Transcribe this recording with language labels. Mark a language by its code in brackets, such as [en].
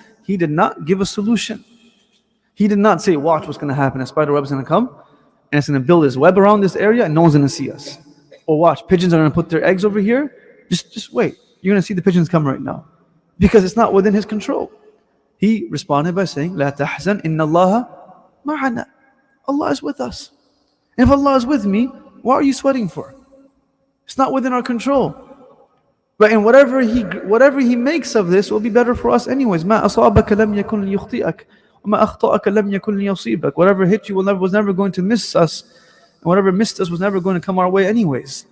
[en] He did not give a solution. He did not say, watch what's going to happen. A spider web is going to come and it's going to build his web around this area and no one's going to see us. Or watch, pigeons are going to put their eggs over here. Just wait. You're going to see the pigeons come right now. Because it's not within his control. He responded by saying, [ar] لا تحزن إن الله معنا. [en] Allah is with us. And if Allah is with me, what are you sweating for? It's not within our control. But in whatever he makes of this will be better for us anyways. [ar] ما أصابك لم يكن ليخطئك وما أخطأك لم يكن ليصيبك. [en] Whatever hit you was never going to miss us, and whatever missed us was never going to come our way anyways.